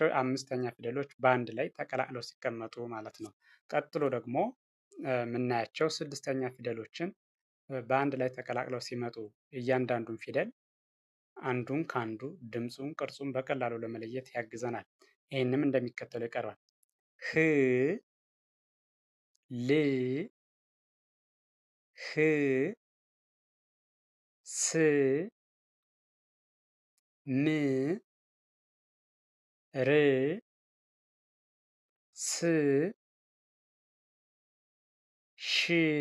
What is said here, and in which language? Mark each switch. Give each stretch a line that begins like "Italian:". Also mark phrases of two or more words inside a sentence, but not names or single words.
Amharic: አምስተኛ ፊደሎች በአንድ ላይ ተቀላቅለው ሲቀመጡ ማለት ነው። ቀጥሎ ደግሞ የምናያቸው ስድስተኛ ፊደሎችን በአንድ ላይ ተቀላቅለው ሲመጡ እያንዳንዱን ፊደል አንዱን ከአንዱ ድምፁን፣ ቅርጹን በቀላሉ ለመለየት ያግዘናል። ይህንም እንደሚከተለው ይቀርባል። ህ ል ህ ስ ም ር ስ ሽ